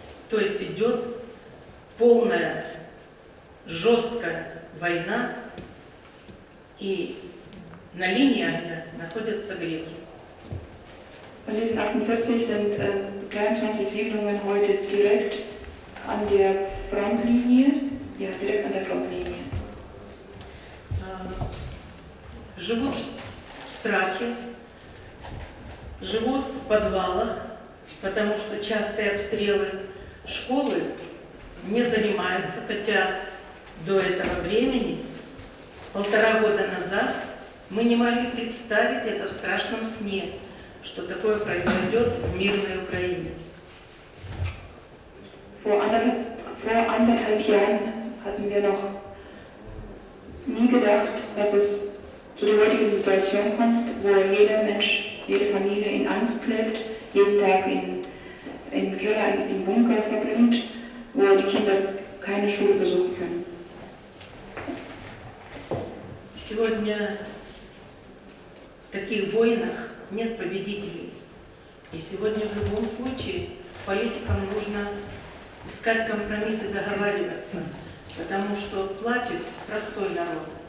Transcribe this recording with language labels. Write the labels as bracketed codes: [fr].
[ru] То есть идет полная, жесткая война, и на линии огня находятся греки. [de] Von diesen 48 sind 23 Siedlungen heute direkt an der Frontlinie. Ja, direkt an der Frontlinie. [ru] Живут в страхе, живут в подвалах, потому что частые обстрелы. Школы не занимаются, хотя до этого времени, 1,5 года назад, мы не могли представить это в страшном сне, что такое произойдет в мирной Украине. [de] Vor 1,5 Jahren hatten wir noch nie gedacht, dass es zu der heutigen Situation kommt, wo jeder Mensch, jede Familie in Angst lebt, jeden Tag im Keller, im Bunker verbringt, wo die Kinder keine Schule besuchen können. [ru] Сегодня в таких войнах нет победителей. И сегодня в любом случае политикам нужно искать компромиссы, договариваться, потому что платит простой народ.